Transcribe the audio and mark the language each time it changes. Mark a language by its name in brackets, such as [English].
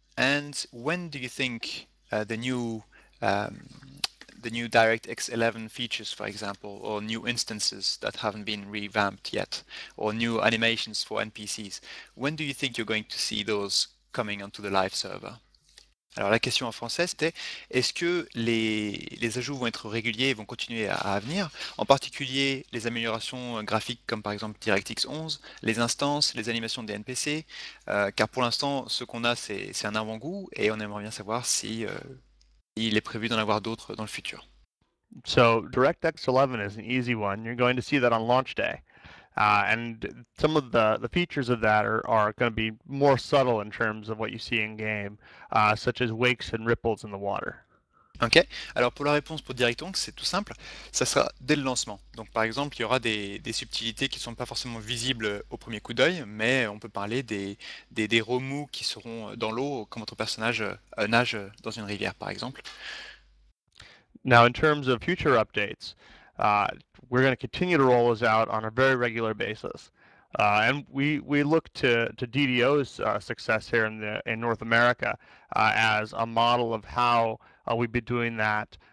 [English] And when do you think the new DirectX 11 features, for example, or new instances that haven't been revamped yet, or new animations for NPCs, when do you think you're going to see those coming onto the live server? [French] Alors la question en français c'était, est-ce que les ajouts vont être réguliers et vont continuer à venir, en particulier les améliorations graphiques comme par exemple DirectX 11, les instances, les animations des NPC, car pour l'instant ce qu'on a c'est un avant-goût et on aimerait bien savoir si il est prévu d'en avoir d'autres dans le futur. [English] So DirectX 11 is an easy one. You're going to see that on launch day. And some of the features of that are going to be more subtle in terms of what you see in game, such as wakes and ripples in the water. [French] Ok, alors pour la réponse pour DirectX, c'est tout simple, ça sera dès le lancement. Donc par exemple, il y aura des subtilités qui ne sont pas forcément visibles au premier coup d'œil, mais on peut parler des remous qui seront dans l'eau quand votre personnage nage dans une rivière, par exemple. [English] Now, in terms of future updates, we're going to continue to roll those out on a very regular basis. And we look to DDO's success here in North America as a model of how we've been doing that.